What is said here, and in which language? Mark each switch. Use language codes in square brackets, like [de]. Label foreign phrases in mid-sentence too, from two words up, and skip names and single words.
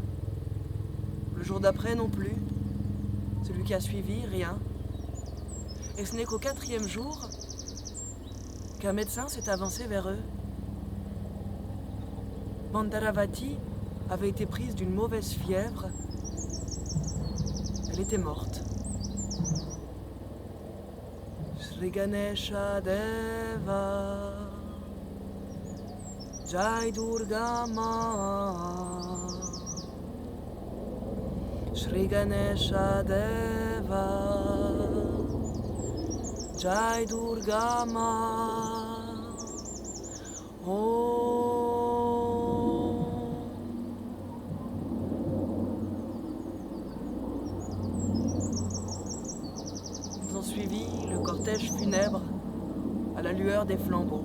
[fr] Le jour d'après non plus. Celui qui a suivi, rien. Et ce n'est qu'au 4e jour qu'un médecin s'est avancé vers eux. Mandaravati avait été prise d'une mauvaise fièvre. Elle était morte. [hi] श्री गणेश देव जय दुर्गा मा श्री गणेश देव जय दुर्गा मा [fr] Ils ont suivi le cortège funèbre à la lueur des flambeaux.